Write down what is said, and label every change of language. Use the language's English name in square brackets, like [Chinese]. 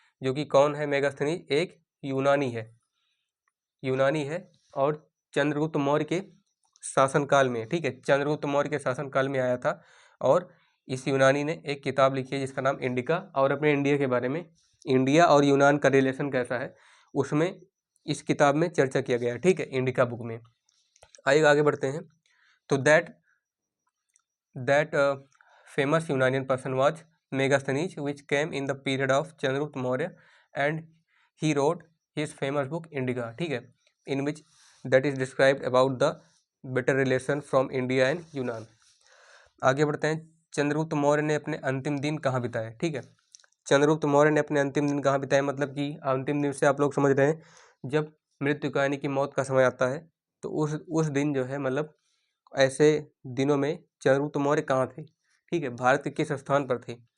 [Hindi] जो कि कौन है मेगास्थनीज? एक यूनानी है, यूनानी है, और चंद्रगुप्त मौर्य के शासनकाल में, ठीक है, चंद्रगुप्त मौर्य के शासनकाल में आया था। और इस यूनानी ने एक किताब लिखी है जिसका नाम इंडिका, और अपने इंडिया के बारे में, इंडिया और यूनान का रिलेशन कैसा है, उसमें इस किताब में चर्चा किया गया है, ठीक है, इंडिका बुक में। आइए आगे बढ़ते हैं। [English] तो that famous Unanian person was Megasthenes, which came in the period of Chandragupta Maurya, and he wrote his famous book Indica, [Hindi] ठीक है, [English] in which that is described about the better relation from India and Yunan। [Hindi] आगे बढ़ते हैं। चंद्रगुप्त मौर्य ने अपने अंतिम दिन कहाँ बिताए? ठीक है, चंद्रगुप्त मौर्य ने अपने अंतिम दिन कहाँ बिताए, मतलब कि अंतिम दिन से आप लोग समझ रहे हैं, जब मृत्यु का यानी कि मौत का समय आता है, तो उस दिन जो है, मतलब ऐसे दिनों में चंद्रगुप्त मौर्य कहाँ थे, ठीक है, भारत के किस स्थान पर थे।